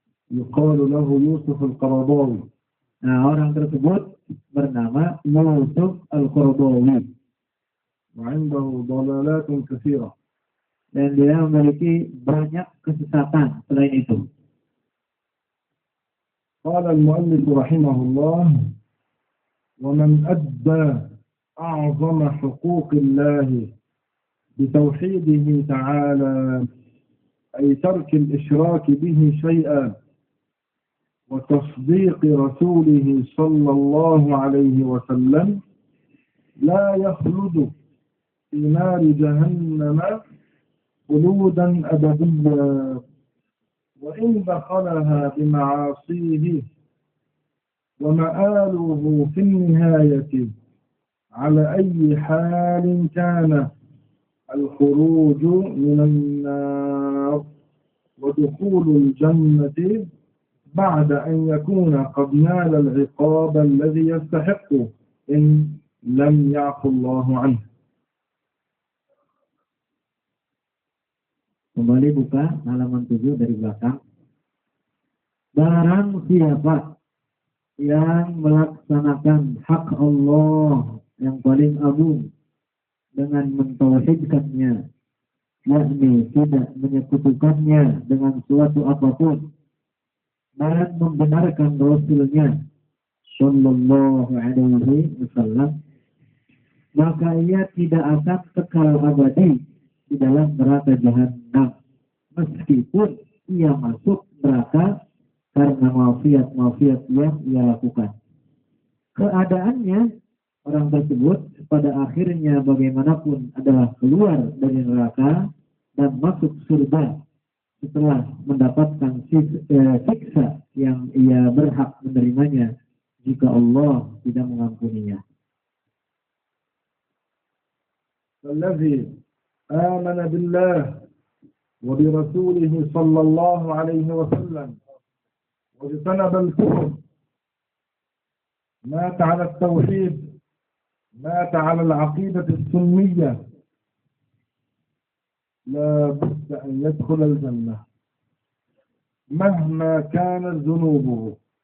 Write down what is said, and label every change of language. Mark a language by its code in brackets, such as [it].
[ar] يقال له يوسف القرضاوي. [id] Nah, orang tersebut bernama Yusuf Al-Qaradawi. [ar] وعنده ضلالات كثيرة. [id] Dan dia memiliki banyak kesesatan selain itu. [ar] قال المؤلف رحمه الله: ومن أدى أعظم حقوق الله بتوحيده تعالى أي ترك الإشراك به شيئا وتصديق رسوله صلى الله عليه وسلم لا يخلد في نار جهنم خلودا أبديا وإن دخلها بمعاصيه ومآله في النهاية على أي حال كان الخروج من النار ودخول الجنة بعد أن يكون قد نال العقاب الذي يستحقه إن لم يعفو الله عنه. [id] Kembali buka halaman 7 dari belakang. Barang siapa yang melaksanakan hak Allah yang paling agung dengan mentauhidkannya yakni tidak menyekutukannya dengan suatu apapun dan membenarkan Rasulnya Sallallahu Alaihi Wasallam, maka ia tidak akan kekal abadi di dalam neraka jahanam, meskipun ia masuk neraka karena maksiat-maksiat yang ia lakukan. Keadaannya orang tersebut pada akhirnya bagaimanapun adalah keluar dari neraka dan masuk surga setelah mendapatkan siksa yang ia berhak menerimanya jika Allah tidak mengampuninya. [ar] الذي آمن بالله وبرسوله صلى الله عليه وسلم واجتنب الكفر مات على التوحيد مات على العقيدة السنية لا بد أن يدخل الجنة مهما كانت ذنوبه،